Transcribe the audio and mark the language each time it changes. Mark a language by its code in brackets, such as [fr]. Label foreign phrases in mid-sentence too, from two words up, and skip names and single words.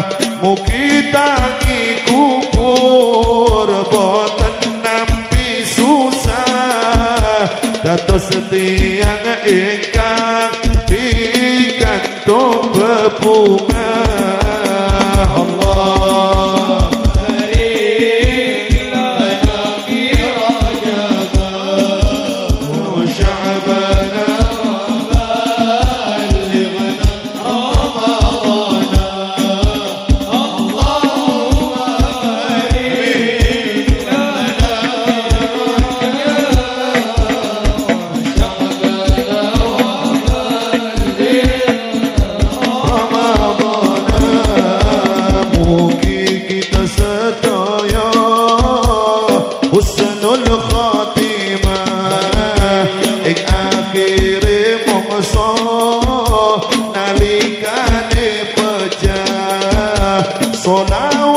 [jv] Mugi tangi kubur boten nampi susah, dados tiyang ingkang pikantuk bebungah. [ar] الله بارك لنا في رجب وشعبان وبلغنا رمضان. اللهم بارك لنا وشعبان وبلغنا. [jv] Mugi kita sedaya [ar] حسن الخاتمة [jv] ing akhire mangsa nalikane pejah salat